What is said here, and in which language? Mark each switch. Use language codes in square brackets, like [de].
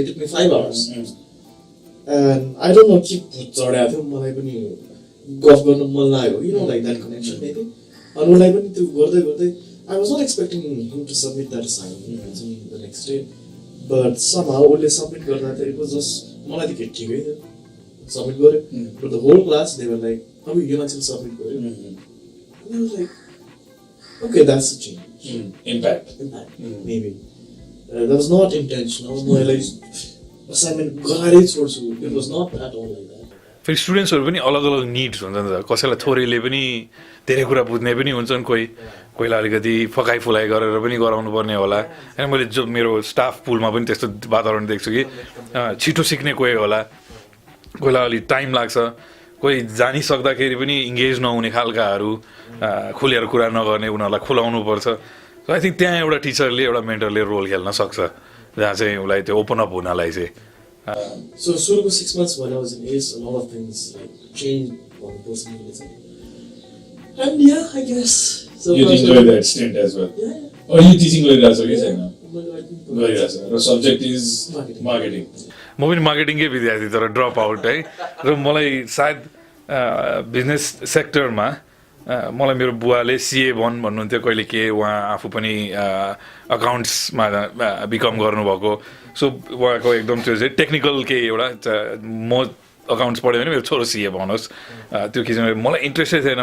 [en] It took me 5 hours and I don't know [ne] के चढाएको थियो. मलाई पनि गफ गर्न मन लाग्यो. [en] You know like that connection maybe. [ne] अनि उसलाई पनि त्यो गर्दै गर्दै [en] I was not expecting him to submit that assignment the next day, but somehow only submit that it was just [ne] मलाई त ठिकै थियो [en] submit गर्यो, but the whole class they were like, [ne] "अब यो मान्छेले submit गर्यो," [en] and I was like, "Okay, that's a change." Impact. Maybe that was not intentional. [ne] म यसलाई assignment गराएरै छोड्छु. [en] It was not at all like that. [ne] फेरि स्टुडेन्ट्सहरू पनि अलग अलग निड्स हुन्छ नि त, कसैलाई थोरैले पनि धेरै कुरा बुझ्ने पनि हुन्छन्, कोहीलाई अलिकति फकाइ फुलाइ गरेर पनि गराउनु पर्ने होला होइन। मैले जो मेरो स्टाफ पुलमा पनि त्यस्तो वातावरण देख्छु कि छिटो सिक्ने कोही होला, कोहीलाई अलिक टाइम लाग्छ, कोही जानिसक्दाखेरि पनि इङ्गेज नहुने खालकाहरू, खुलेर कुरा नगर्ने, उनीहरूलाई खुलाउनु पर्छ। [en] so I think [ne] त्यहाँ एउटा टिचरले एउटा मेन्टरले रोल खेल्न सक्छ, जहाँ चाहिँ उसलाई त्यो ओपन अप हुनलाई चाहिँ। [en] So सुरुको 6 months when I was in ACE, a lot of things like changed on the personality. And yeah, I guess. So you enjoyed that stint as well. Yeah. Or you teaching [ne] गरिरहेको छ कि छैन? गरिरहेको गरिरहेको छ। र [en] Subject is marketing. [ne] म पनि मार्केटिङकै विद्यार्थी तर ड्रप आउट है। र मलाई सायद बिजनेस सेक्टरमा मलाई मेरो बुवाले सिए बन भन्नुहुन्थ्यो कहिले के, उहाँ आफू पनि अकाउन्ट्समा बिकम गर्नुभएको। सो उहाँको एकदम त्यो चाहिँ टेक्निकल केही एउटा, म अकाउन्ट्स पढ्यो भने मेरो छोरो सिए बनोस्, त्यो किसिमले मलाई इन्ट्रेस्टै थिएन।